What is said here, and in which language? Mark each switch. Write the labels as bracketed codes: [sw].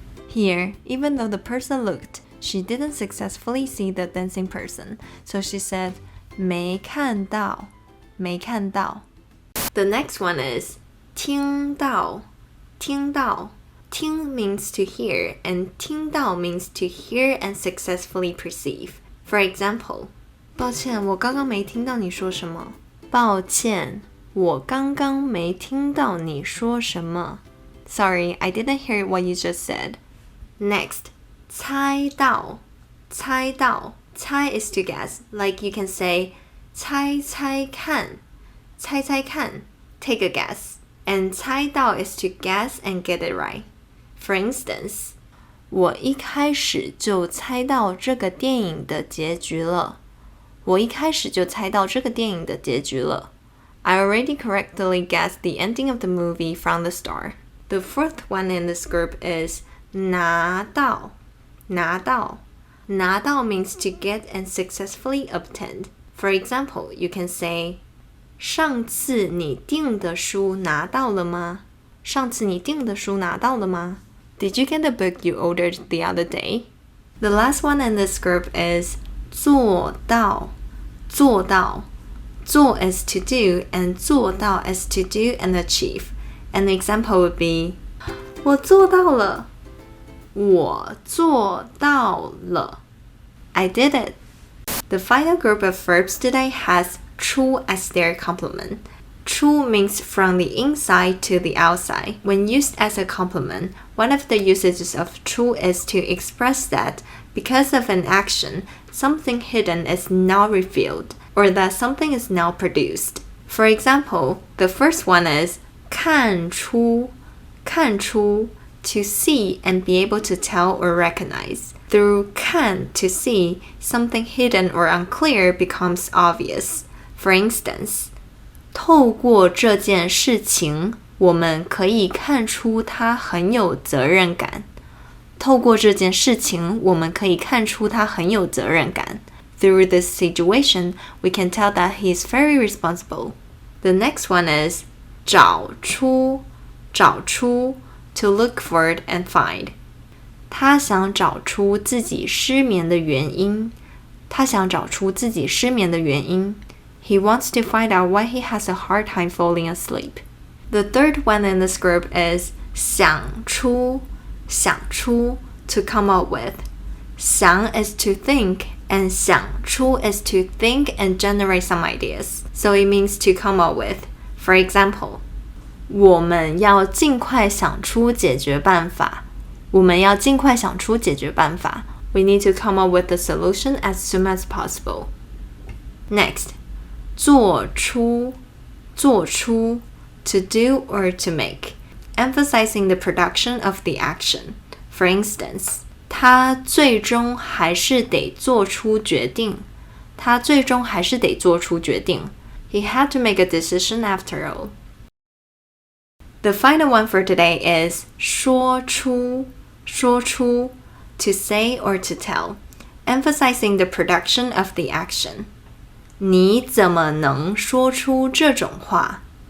[en] Here, even though the person looked, she didn't successfully see the dancing person, so she said, [zh] 没看到，没看到。 [en] The next one is 听到，听到。听 means to hear, and 听到 means to hear and successfully perceive. For example, [zh] 抱歉，我刚刚没听到你说什么。抱歉，我刚刚没听到你说什么。 [en] Sorry, I didn't hear what you just said. Next, 猜到，猜到。猜 is to guess, like you can say [zh] 猜猜看，猜猜看 [en] take a guess. And 猜到 is to guess and get it right. For instance, [zh] 我一开始就猜到这个电影的结局了。我一开始就猜到这个电影的结局了。 [en] I already correctly guessed the ending of the movie from the start. The fourth one in this group is 拿到，拿到。拿到 means to get and successfully obtained. For example, you can say, [zh] 上次你订的书拿到了吗？上次你订的书拿到了吗？ [en] Did you get the book you ordered the other day? The last one in this group is 做到，做到。做 is to do and 做到 is to do and achieve. An example would be, [zh] 我做到了。我做到了。 [en] I did it. The final group of verbs today has 出 as their complement. 出 means from the inside to the outside. When used as a complement, one of the usages of 出 is to express that because of an action, something hidden is now revealed, or that something is now produced. For example, the first one is 看出，看出 to see and be able to tell or recognize. Through 看 to see, something hidden or unclear becomes obvious. For instance, [zh] 透过这件事情，我们可以看出他很有责任感。透过这件事情，我们可以看出他很有责任感。 [en] Through this situation, we can tell that he is very responsible. The next one is 找出，找出 to look for it and find. [zh] 他想找出自己失眠的原因。他想找出自己失眠的原因。 [en] He wants to find out why he has a hard time falling asleep. The third one in this group is 想出，想出 to come up with. 想 is to think and 想出 is to think and generate some ideas. So it means to come up with. For example, [zh] 我们要尽快想出解决办法。我们要尽快想出解决办法。 [en] We need to come up with the solution as soon as possible. Next, 做出，做出 to do or to make, emphasizing the production of the action. For instance, [zh] 他最终还是得做出决定。他最终还是得做出决定。 [en] He had to make a decision after all. The final one for today is 说出，说出 to say or to tell, emphasizing the production of the action. [zh] 你怎么能说出这种话？